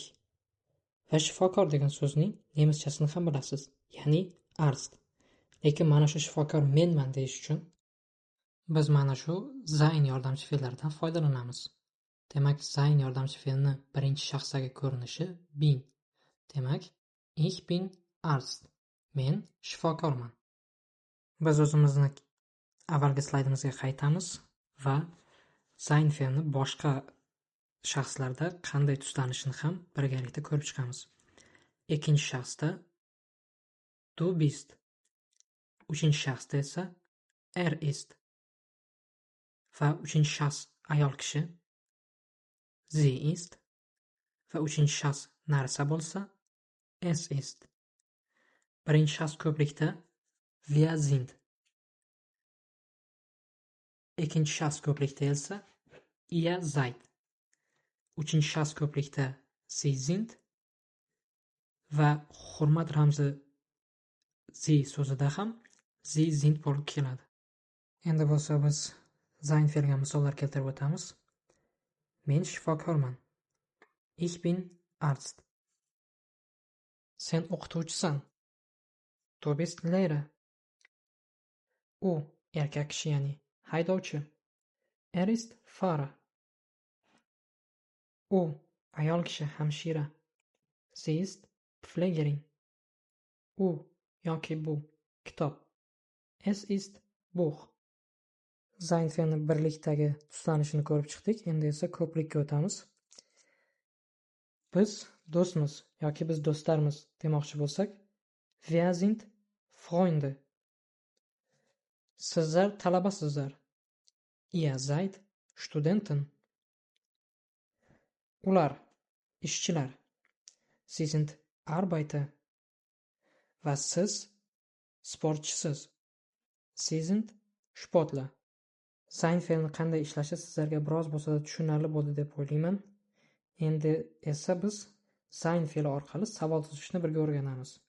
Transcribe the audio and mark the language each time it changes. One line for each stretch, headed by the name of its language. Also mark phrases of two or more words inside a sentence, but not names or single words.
Uzbek: Va shifokor degan so'zning nemischasini ham bilasiz, ya'ni Arzt. Lekin mana shu shifokor menman deyish uchun biz mana shu sein yordamchi fe'llaridan foydalanamiz. Demak, sein yordamchi fe'lni birinchi shaxsdagi ko'rinishi bin. Demak,
German: ich bin Arzt.
Uzbek: Men shifokorman. Biz o'zimizni avvalgi slaydimizga qaytamiz va sein fe'lni boshqa shaxslarda qanday tuslanishini ham birgalikda ko'rib chiqamiz. Ikkinchi shaxsda
German: du bist.
Uzbek: Uchinchi shaxsda esa ist. Va uchinchi shaxs ayol kishi
German: sie ist.
Uzbek: Va uchinchi shaxs narsa bo'lsa
German: es ist.
Uzbek: Birinchi shaxs ko'plikda
German: wir sind.
Uzbek: Ikkinchi shaxs ko'plikda esa
German: ihr seid.
Uzbek: Uchinchi shaxs ko'plikda
German: sie sind
Uzbek: va hurmat ramzi sie so'zida ham
German: sie sind
Uzbek: bo'lib keladi. Endi bo'lsa biz sein fe'lga misollar keltirib o'tamiz. Men shifokorman.
German: Ich bin Arzt.
Uzbek: Sen o'qituvchisan.
German: Du bist Lehrer.
Uzbek: U erkak kishi, ya'ni haydovchi.
German: Ist Fahrer.
Uzbek: U ayol kishi, hamshira.
German: Sie ist Pflegerin.
Uzbek: U yoki bu kitob.
German: Es ist Buch.
Uzbek: Sein fe'lni birlikdagi tuslanishini ko'rib chiqdik. Endi esa ko'plikka o'tamiz. Biz do'stmiz yoki biz do'stlarmiz demoqchi bo'lsak,
German: wir sind Freunde.
Uzbek: Sizlar talabasizlar.
German: Ihr seid Studenten.
Uzbek: Ular ishchilar.
German: Sie sind Arbeiter.
Uzbek: Va siz sportchisiz.
German: Sie sind Sportler.
Uzbek: Sein fe'lni qanday ishlashi sizlarga biroz bo'lsa-da tushunarli bo'ldi deb o'ylayman. Endi esa biz sein fe'li orqali savol tuzishni birga o'rganamiz.